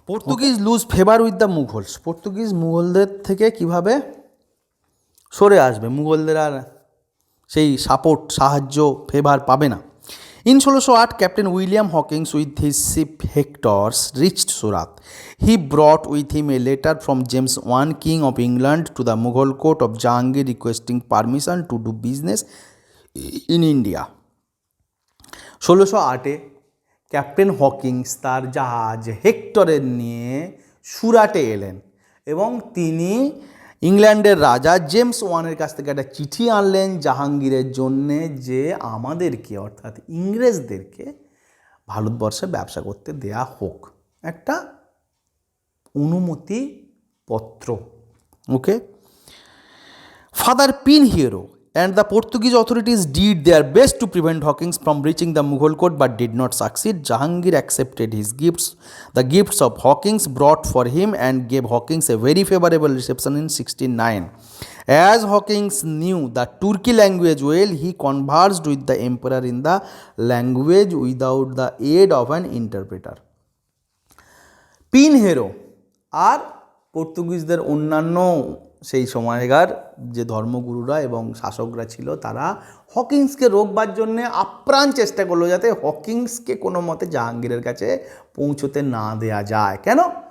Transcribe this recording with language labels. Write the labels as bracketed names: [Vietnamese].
[English] Portuguese lose favour with the Mughals. [Bangla] Portuguese মুঘলদের থেকে কিভাবে সরে আসবে, মুঘলদের আর সেই সাহায্য ফেভার পাবে না। [English] In 1608, Captain William Hawkins with his ship Hectors reached Surat. He brought with him a letter from James I, King of England, to the Mughal court of Jahangir requesting permission to do business in India. [Bangla] 1608 captain Hawkins তার জাহাজ হেক্টরের নিয়ে সুরাটে এলেন এবং তিনি ইংল্যান্ডের রাজা James ওয়ানের কাছ থেকে একটা চিঠি আনলেন জাহাঙ্গীরের জন্যে, যে আমাদেরকে অর্থাৎ ইংরেজদেরকে ভারতবর্ষে ব্যবসা করতে দেয়া হোক, একটা অনুমতি পত্র। [English] Okay, father Pinheiro and the Portuguese authorities did their best to prevent Hawkins from reaching the Mughal court but did not succeed. Jahangir accepted his gifts, the gifts of Hawkins brought for him, and gave Hawkins a very favorable reception in 1609. As Hawkins knew the Turki language well, he conversed with the emperor in the language without the aid of an interpreter. [Bangla] Pinheiro আর পর্তুগিজদের অন্যান্য সেই সময়কার যে ধর্মগুরুরা এবং শাসকরা ছিল, তারা হকিংসকে রোকবার জন্যে আপ্রাণ চেষ্টা করলো যাতে হকিংসকে কোনো মতে জাহাঙ্গীরের কাছে পৌঁছতে না দেয়া যায়। কেন?